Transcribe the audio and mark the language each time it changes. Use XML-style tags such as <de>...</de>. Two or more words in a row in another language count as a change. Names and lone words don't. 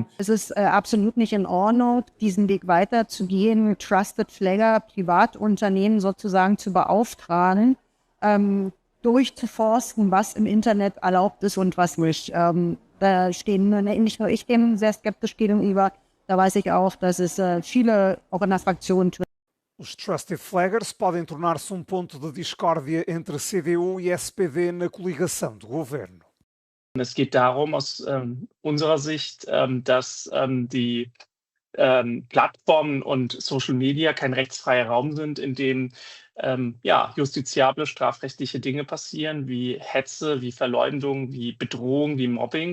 <de>Es ist absolut nicht in Ordnung, diesen Weg weiterzugehen,</de> <en>Trusted Flagger,</en> <de>Privatunternehmen sozusagen zu beauftragen, durchzuforsten, was im Internet erlaubt ist und was nicht. Da stehen nicht nur ich dem sehr skeptisch gegenüber, da weiß ich auch, dass es viele auch in der Fraktion tun.</de> <pt>Os</pt> <en>Trusted Flaggers</en> <pt>podem tornar-se ponto de discórdia entre CDU e SPD na coligação do governo.</pt> <de>Es geht darum, aus unserer Sicht, dass die Plattformen und</de> <en>Social Media</en> <de>kein rechtsfreier Raum sind, in dem justiziable strafrechtliche Dinge passieren, wie Hetze, wie Verleumdung, wie Bedrohung, wie Mobbing.</de>